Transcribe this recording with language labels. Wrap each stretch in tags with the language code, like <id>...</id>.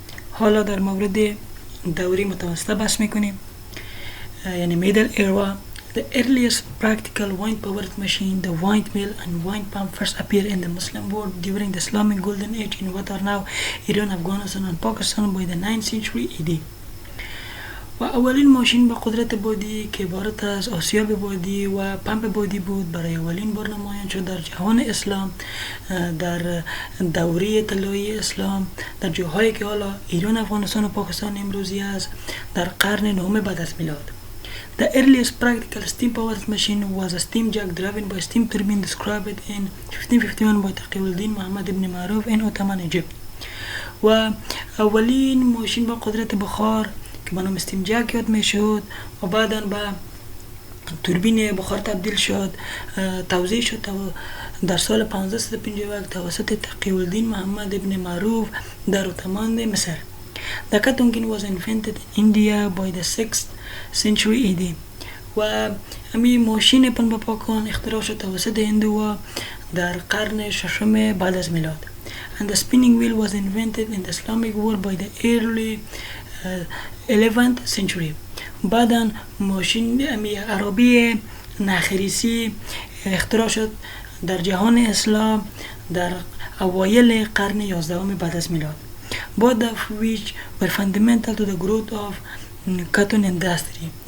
<fa>حالا در مورد دوره متوسطه بحث میکنیم، یعنی</fa> <en>middle era. The earliest practical wind-powered machine, the wind mill and wind pump first appeared in the Muslim world during the Islamic Golden Age in what are now Iran, Afghanistan and Pakistan by the 9th century AD.</en> <fa>و اولین ماشین با قدرت بادی که عبارت از آسیاب بادی و پمپ بادی بود برای اولین بار نمایان شد در جهان اسلام در دوره طلایی اسلام در جاهایی که حالا ایران، افغانستان و پاکستان امروزی است در قرن 9 بعد از میلاد.</fa> <en>The earliest practical steam-powered machine was a steam jack driven by steam turbine described in 1551 by تقی‌الدین محمد ابن معروف in Ottoman Egypt.</en> <fa>و اولین ماشین با قدرت بخار که به نام استیم جک یاد میشد و بعدا به توربین بخار تبدیل شد توزیع شد در سال 1551 توسط تقی‌الدین محمد ابن معروف در اوتمان مصر.</fa> <en>The Katungin was invented in India by the 6th century AD.</en> <fa>و همین ماشین پنبه پاکان اختراع شد توسط هندوها در قرن 6 بعد از میلاد.</fa> <en>And the spinning wheel was invented in the Islamic world by the early 11th century.</en> <fa>بعدا ماشین عربی نخریسی اختراع شد در جهان اسلام در اوایل قرن 11 بعد از میلاد.</fa> <en>both of which were fundamental to the growth of cotton industry.</en>